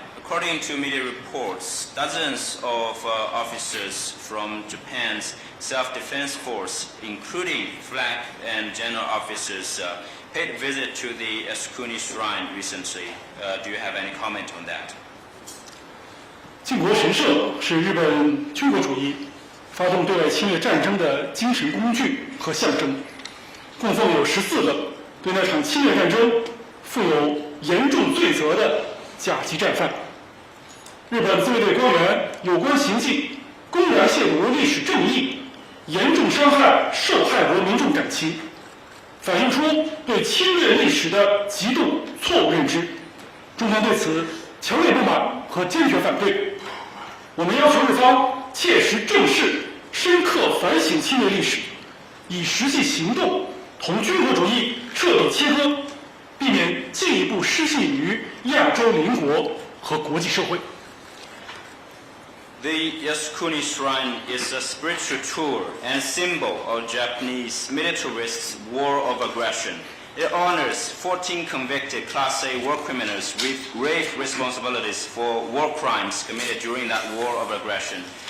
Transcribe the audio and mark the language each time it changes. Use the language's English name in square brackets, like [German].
[English] According to media reports, dozens of officers from Japan's self-defense force, including flag and general officers, paid a visit to the Asukuni Shrine recently. Do you have any comment on that? [Chinese] 靖国神社是日本军国主义发动对外侵略战争的精神工具和象征，供奉有14个对那场侵略战争负有严重罪责的甲级战犯。日本自卫队官员有关行径公然亵渎历史正义，严重伤害受害国民众感情，反映出对侵略历史的极度错误认知。中方对此强烈不满和坚决反对。我们要求日方切实正视、深刻反省侵略历史，以实际行动同军国主义彻底切割，避免免进一步失信于亚洲邻国和国际社会。 [English] The Yasukuni Shrine is a spiritual tool and symbol of Japanese militarists' war of aggression. It honors 14 convicted Class A war criminals with grave responsibilities for war crimes committed during that war of aggression.